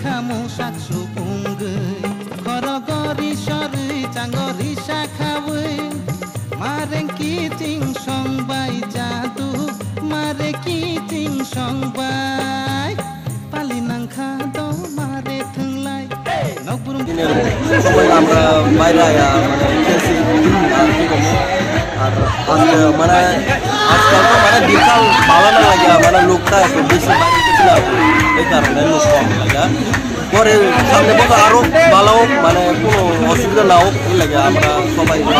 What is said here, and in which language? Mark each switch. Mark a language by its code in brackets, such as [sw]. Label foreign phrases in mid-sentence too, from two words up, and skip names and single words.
[trp] saksu unggei korogori sori canggori sakawe mareng kiting song bai jadu mare kiting song bai palinang khado mare thunglai nokburum [bn] সবাই আমরা বাইরে আয়া মানে খেলছি আর কি করবো আর আজকে মানে আজকাল তো মানে বিশাল ভালো না লাগে মানে লোকটা একটু বেশি বাইরে গেছিলাম এই কারণে লোক কম লাগে পরে সামনে বছর আরো ভালো হোক মানে কোনো অসুবিধা না হোক এই লাগে আমরা সবাই ভালো